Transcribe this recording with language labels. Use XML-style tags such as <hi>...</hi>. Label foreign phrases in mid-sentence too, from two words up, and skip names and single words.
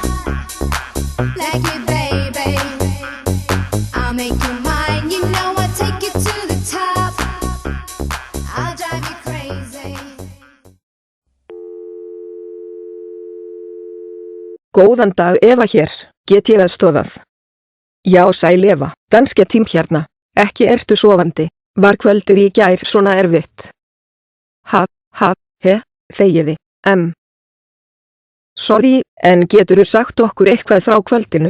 <en>Like you, baby. I'll make you mine. You know I'll take you to the top. I'll drive you crazy.</en> <is>Góðan dag Eva hér, get ég aðstoðað? Já sæl Eva, danske tím hérna, ekki ertu sofandi, var kvöldið í gær svona erfitt? Þegiði, Sorry, en geturðu sagt okkur eitthvað frá kvöldinu?</is>